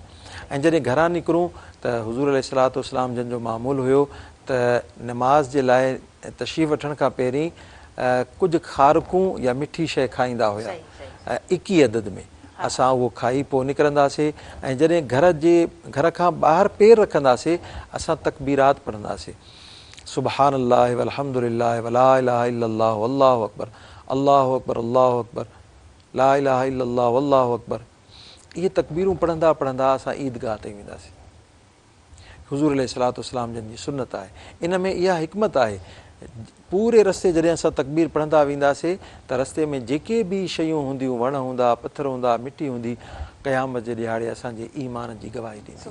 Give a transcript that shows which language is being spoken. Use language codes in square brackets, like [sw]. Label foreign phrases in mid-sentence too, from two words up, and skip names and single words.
[sd] ऐं जॾहिं घरां निकिरूं त हुज़ूर [ar] عليه الصلاة والسلام [sd] जंहिंजो मामूल हुयो त नमाज़ जे लाइ तशरीफ़ वठण खां पहिरीं कुझु खारकूं या मिठी शइ खाईंदा हुया 21 अदद में। असां उहो खाई पोइ निकिरंदासीं ऐं जॾहिं घर खां ॿाहिरि पेर रखंदासीं असां तकबीरात पढ़ंदासीं। [ar] سبحان الله والحمد لله ولا إله إلا الله والله أكبر، الله أكبر، الله أكبر، لا إله إلا الله والله أكبر. [sd] इहे तकबीरूं पढ़ंदा पढ़ंदा असां ईदगाह ते वेंदासीं। हुज़ूर [ar] عليه الصلاة والسلام [sd] जन जी सुन्नत आहे। इन में इहा हिकमत आहे, पूरे रस्ते जॾहिं असां तकबीर पढ़ंदा वेंदासीं त रस्ते में जेके बि शयूं हूंदियूं, वण हूंदा, पथर हूंदा, मिटी हूंदी, क़यामत जे ॾिहाड़े असांजे ईमान जी गवाही ॾींदी।